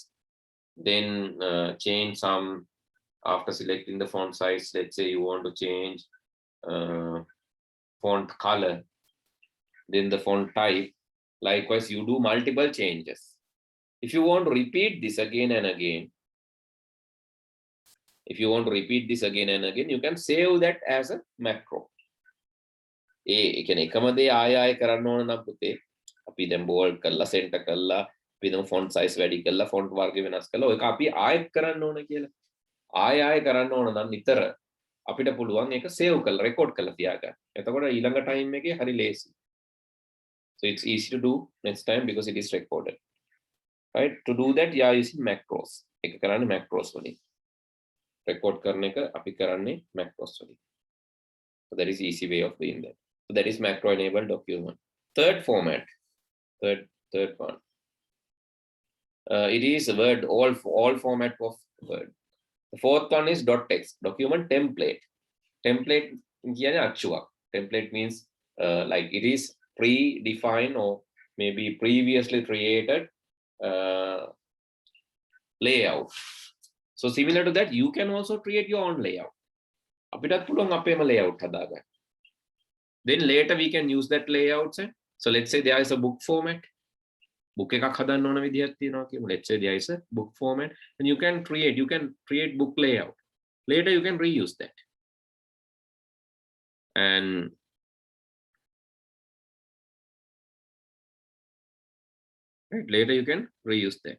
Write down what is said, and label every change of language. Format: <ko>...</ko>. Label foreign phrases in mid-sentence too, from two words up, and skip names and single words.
<en>Then change some, after selecting the font size, let's say you want to change font color, then the font type. Likewise, you do multiple changes. If you want to repeat this again and again, you can save that as a macro.</en> <si>ඒ කියන්නේ එකම දේ ආය කරන්න ඕන නම් පුතේ අපි දැන් බෝල්ඩ් කරලා සෙන්ටර් කරලා අපි දැන්</si> <en>font size</en> <si>වැඩි කරලා ෆොන්ට් වර්ග වෙනස් කරලා ඔයක අපි ආයෙත් කරන්න ඕන කියලා ආය කරන්න ඕන නම් නිතර අපිට පුළුවන් ඒක සේව් කරලා රෙකෝඩ් කරලා තියාගන්න. එතකොට ඊළඟ ටයිම් එකේ හරි ලේසි.</si> <en>So it's easy to do next time because it is recorded. Right? To do that you are using macros.</en> <si>එක කරන්නේ macros වලින්. record කරන එක අපි කරන්නේ macros වලින්.</si> <en>So that is easy way of doing that. So that is macro enabled document. Third format, third one. It is Word, all format of Word. The fourth one is .text, document template.</en> <si>Template කියන්නේ අච්චුවක්.</si> <en>Template means like it is pre-defined or maybe previously created layout. So similar to that, you can also create your own layout.</en> <si>අපිටත් පුළුවන් අපේම layout හදාගන්න.</si> <en>Then later we can use that layouts. So let's say there is a book format.</en> <si>Book එකක් හදන්න ඕන විදිහක් තියෙනවා කියමු.</si> <en>Let's say there is a book format and you can create book layout. Later you can reuse that. And right, later you can reuse that.</en>